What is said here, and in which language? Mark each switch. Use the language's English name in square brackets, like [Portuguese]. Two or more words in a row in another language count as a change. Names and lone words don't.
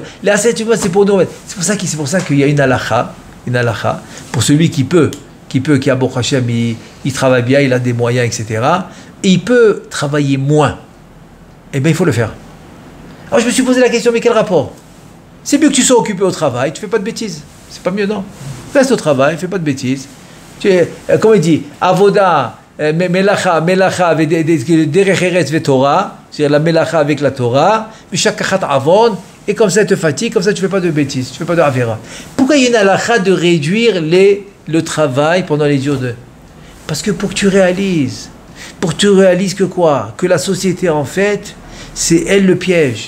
[French] Les Aseret, tu vois, c'est pour nous. C'est pour ça qu'il y a une halakha, pour celui qui a [Hebrew] ברוך השם, [French] il travaille bien, il a des moyens, etc. Et il peut travailler moins. Eh bien, il faut le faire. Alors je me suis posé la question, mais quel rapport? C'est mieux que tu sois occupé au travail, tu fais pas de bêtises. C'est pas mieux, non? Reste au travail, fais pas de bêtises. Comment il dit? [Hebrew] עבודה מלאכה דרך ארץ ותורה, [French] c'est-à-dire la melacha avec la Torah, [Hebrew] משכחת עון, [French] et comme ça, elle te fatigue, comme ça, tu fais pas de bêtises, tu fais pas de avera. Pourquoi il y a une halakha de réduire le travail pendant les jours de... Parce que pour que tu réalises que quoi? Que la société, en fait, c'est elle le piège.